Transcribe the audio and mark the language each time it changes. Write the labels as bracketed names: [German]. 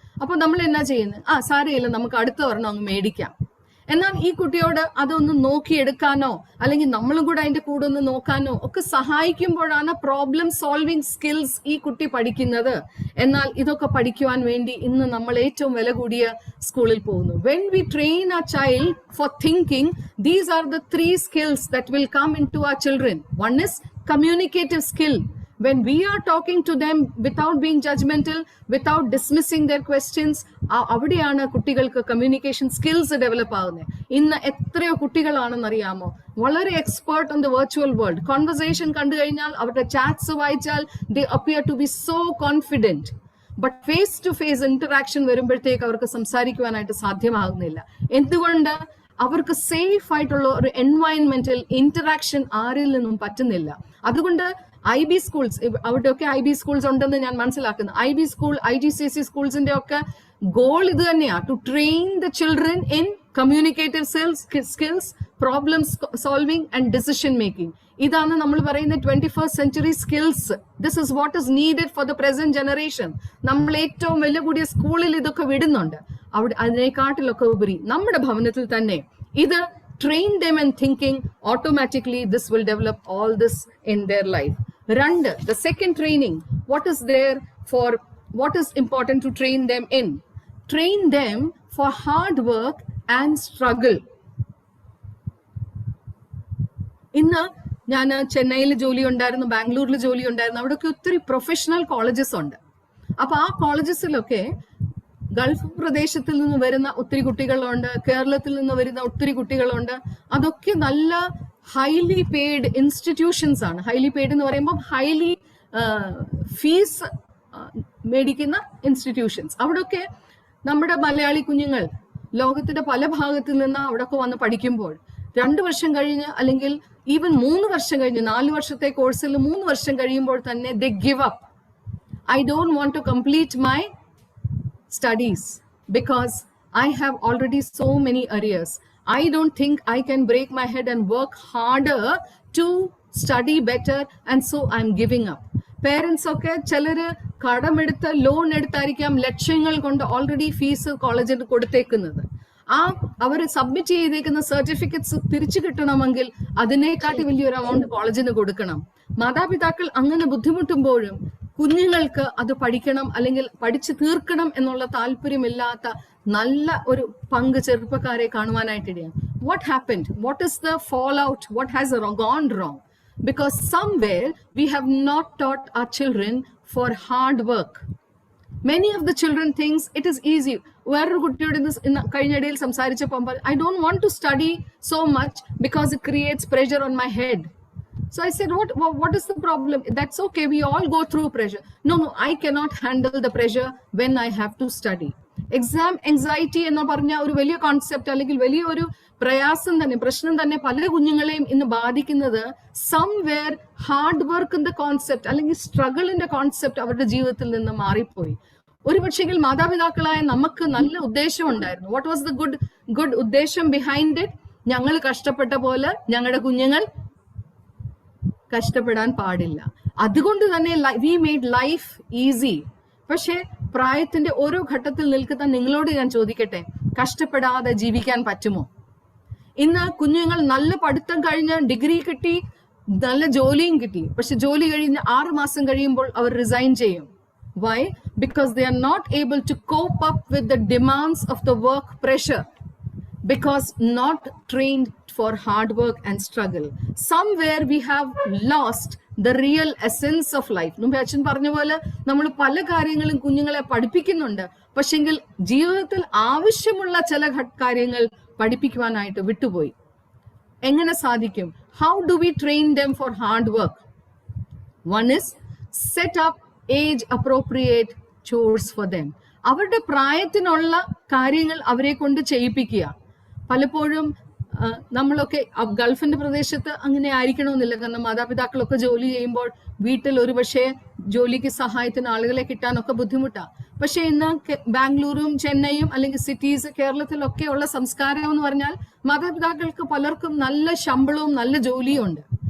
[Malayalam] അപ്പൊ നമ്മൾ എന്നാ ചെയ്യുന്നത്? സാരമില്ല, നമുക്ക് അടുത്ത ഒരെണ്ണം അങ്ങ് മേടിക്കാം. എന്നാൽ ഈ കുട്ടിയോട് അതൊന്ന് നോക്കിയെടുക്കാനോ അല്ലെങ്കിൽ നമ്മളും കൂടെ അതിന്റെ കൂടെ ഒന്ന് നോക്കാനോ ഒക്കെ സഹായിക്കുമ്പോഴാണ് പ്രോബ്ലം സോൾവിങ് സ്കിൽസ് ഈ കുട്ടി പഠിക്കുന്നത്. എന്നാൽ ഇതൊക്കെ പഠിക്കുവാൻ വേണ്ടി ഇന്ന് നമ്മൾ ഏറ്റവും വില കൂടിയ സ്കൂളിൽ പോകുന്നു. [English] When we train our child for thinking, these are the 3 skills that will come into our children. One is communicative skill. When we are talking to them without being judgmental, without dismissing their questions, [Malayalam] അവിടെയാണ് കുട്ടികൾക്ക് communication skills develop ആകുന്നത്. ഇന്ന് എത്രയോ കുട്ടികളാണെന്നറിയാമോ വളരെ [English] Expert on the virtual world. [Malayalam] Conversation കണ്ടു കഴിഞ്ഞാൽ അവരുടെ chats വായിച്ചാൽ [English] they appear to be so confident. [Malayalam] But face to face interaction വരുമ്പോഴത്തേക്ക് അവർക്ക് സംസാരിക്കുവാനായിട്ട് സാധ്യമാകുന്നില്ല. എന്തുകൊണ്ട്? അവർക്ക് സേഫ് ആയിട്ടുള്ള ഒരു എൻവയൺമെന്റൽ ഇന്ററാക്ഷൻ ആരിൽ നിന്നും പറ്റുന്നില്ല. അതുകൊണ്ട് IB സ്കൂൾസ്, അവിടെയൊക്കെ IB സ്കൂൾസ് ഉണ്ടെന്ന് ഞാൻ മനസ്സിലാക്കുന്നു. IB സ്കൂൾ, IGCSE സ്കൂൾസിന്റെ ഒക്കെ ഗോൾ ഇത് തന്നെയാണ്, [English] To train the children in communicative skills, problem solving and decision making. [Malayalam] ഇതാണ് നമ്മൾ പറയുന്ന [English] 21st century skills. This is what is needed for the present generation. [Malayalam] നമ്മൾ ഏറ്റവും വില കൂടിയ സ്കൂളിൽ ഇതൊക്കെ വിടുന്നുണ്ട്. അവിടെ അതിനെക്കാട്ടിലൊക്കെ ഉപരി നമ്മുടെ ഭവനത്തിൽ തന്നെ [English] ഇത് train them in thinking, automatically this will develop all this in their life. Randa, the second training, what is there for, what is important to train them in? Train them for hard work and struggle. [Malayalam] ഇന്ന് ഞാൻ ചെന്നൈയിൽ ജോലി ഉണ്ടായിരുന്നു, ബാംഗ്ലൂരിൽ ജോലി ഉണ്ടായിരുന്നു. അവിടെയൊക്കെ ഒത്തിരി പ്രൊഫഷണൽ കോളേജസ് ഉണ്ട്. അപ്പൊ ആ കോളേജസിലൊക്കെ ഗൾഫ് പ്രദേശത്തിൽ നിന്ന് വരുന്ന ഒത്തിരി കുട്ടികളുണ്ട്, കേരളത്തിൽ നിന്ന് വരുന്ന ഒത്തിരി കുട്ടികളുണ്ട്. അതൊക്കെ നല്ല ഹൈലി പെയ്ഡ് ഇൻസ്റ്റിറ്റ്യൂഷൻസ് ആണ്. ഹൈലി പെയ്ഡ് എന്ന് പറയുമ്പോൾ ഹൈലി ഫീസ് മേടിക്കുന്ന ഇൻസ്റ്റിറ്റ്യൂഷൻസ്. അവിടെയൊക്കെ നമ്മുടെ മലയാളി കുഞ്ഞുങ്ങൾ ലോകത്തിന്റെ പല ഭാഗത്തിൽ നിന്ന് അവിടെയൊക്കെ വന്ന് പഠിക്കുമ്പോൾ 2 വർഷം കഴിഞ്ഞ്, അല്ലെങ്കിൽ ഈവൻ 3 വർഷം കഴിഞ്ഞ്, 4 വർഷത്തെ കോഴ്സിൽ 3 വർഷം കഴിയുമ്പോൾ തന്നെ [English] they give up. I don't want to complete my studies because I have already so many arrears. I don't think I can break my head and work harder to study better, and so I'm giving up. [Malayalam] Parents ഒക്കെ ചിലര് കടമെടുത്ത് loan എടുത്തായിരിക്കാം ലക്ഷങ്ങൾ കൊണ്ട് already fees കോളേജിന് കൊടുത്തേക്കുന്നത്. അവർ submit ചെയ്തേക്കുന്ന certificates തിരിച്ചു കിട്ടണമെങ്കിൽ അതിനേക്കാട്ടി വലിയൊരു എമൗണ്ട് കോളേജിന് കൊടുക്കണം. മാതാപിതാക്കൾ അങ്ങനെ ബുദ്ധിമുട്ടുമ്പോഴും കുഞ്ഞുങ്ങൾക്ക് അത് പഠിക്കണം അല്ലെങ്കിൽ പഠിച്ചു തീർക്കണം എന്നുള്ള താല്പര്യമില്ലാത്ത നല്ല ഒരു പങ്ക് ചെറുപ്പക്കാരെ കാണുവാനായിട്ടിടയാണ്. [English] What happened? What is the fallout? What has gone wrong? Because somewhere we have not taught our children for hard work. Many of the children thinks it is easy. [Malayalam] വേറൊരു കുട്ടിയോട് കഴിഞ്ഞിടയിൽ സംസാരിച്ചപ്പോൾ [English] I don't want to study so much because it creates pressure on my head. So I said, what is the problem? That's okay, we all go through pressure. No, I cannot handle the pressure when I have to study. [Malayalam] Exam anxiety എന്ന് പറഞ്ഞ ഒരു വലിയ concept അല്ലെങ്കിൽ വലിയ ഒരു പ്രയാസം തന്നെ, പ്രശ്നം തന്നെ പല കുഞ്ഞുങ്ങളെയും ഇന്ന് ബാധിക്കുന്നത് സംവെയർ ഹാർഡ് വർക്കിന്റെ കോൺസെപ്റ്റ് അല്ലെങ്കിൽ സ്ട്രഗിളിന്റെ കോൺസെപ്റ്റ് അവരുടെ ജീവിതത്തിൽ നിന്ന് മാറിപ്പോയി. ഒരു പക്ഷെങ്കിൽ മാതാപിതാക്കളായ നമുക്ക് നല്ല ഉദ്ദേശം ഉണ്ടായിരുന്നു. [English] what was the good [Malayalam] ഉദ്ദേശം ബിഹൈൻഡ് ഇറ്റ്? ഞങ്ങൾ കഷ്ടപ്പെട്ട പോലെ ഞങ്ങളുടെ കുഞ്ഞുങ്ങൾ കഷ്ടപ്പെടാൻ പാടില്ല. അതുകൊണ്ട് തന്നെ [English] We made life easy. [Malayalam] പക്ഷെ പ്രായത്തിന്റെ ഓരോ ഘട്ടത്തിൽ നിൽക്കുന്ന നിങ്ങളോട് ഞാൻ ചോദിക്കട്ടെ, കഷ്ടപ്പെടാതെ ജീവിക്കാൻ പറ്റുമോ? ഇന്ന് കുഞ്ഞുങ്ങൾ നല്ല പഠിത്തം കഴിഞ്ഞ് ഡിഗ്രി കിട്ടി, നല്ല ജോലിയും കിട്ടി. പക്ഷെ ജോലി കഴിഞ്ഞ് 6 മാസം കഴിയുമ്പോൾ അവർ റിസൈൻ ചെയ്യും. [English] Why? Because they are not able to cope up with the demands of the work pressure. Because not trained for hard work and struggle. Somewhere we have lost the real essence of life. [Malayalam] മുമ്പേ അച്ഛൻ പറഞ്ഞ പോലെ നമ്മൾ പല കാര്യങ്ങളും കുഞ്ഞുങ്ങളെ പഠിപ്പിക്കുന്നുണ്ട്, പക്ഷെങ്കിൽ ജീവിതത്തിൽ ആവശ്യമുള്ള ചില കാര്യങ്ങൾ പഠിപ്പിക്കുവാനായിട്ട് വിട്ടുപോയി. എങ്ങനെ സാധിക്കും? [English] How do we train them for hard work? One is set up age appropriate chores for them. [Malayalam] അവരുടെ പ്രായത്തിനുള്ള കാര്യങ്ങൾ അവരെ കൊണ്ട് ചെയ്യിപ്പിക്കുക. പലപ്പോഴും നമ്മളൊക്കെ ഗൾഫിന്റെ പ്രദേശത്ത് അങ്ങനെ ആയിരിക്കണമെന്നില്ല. കാരണം മാതാപിതാക്കളൊക്കെ ജോലി ചെയ്യുമ്പോൾ വീട്ടിൽ ഒരുപക്ഷെ ജോലിക്ക് സഹായത്തിന് ആളുകളെ കിട്ടാനൊക്കെ ബുദ്ധിമുട്ടാണ്. പക്ഷെ ഇന്ന് ബാംഗ്ലൂരും ചെന്നൈയും അല്ലെങ്കിൽ സിറ്റീസ് കേരളത്തിലൊക്കെ ഉള്ള സംസ്കാരം എന്ന് പറഞ്ഞാൽ മാതാപിതാക്കൾക്ക് പലർക്കും നല്ല ശമ്പളവും നല്ല ജോലിയും ഉണ്ട്.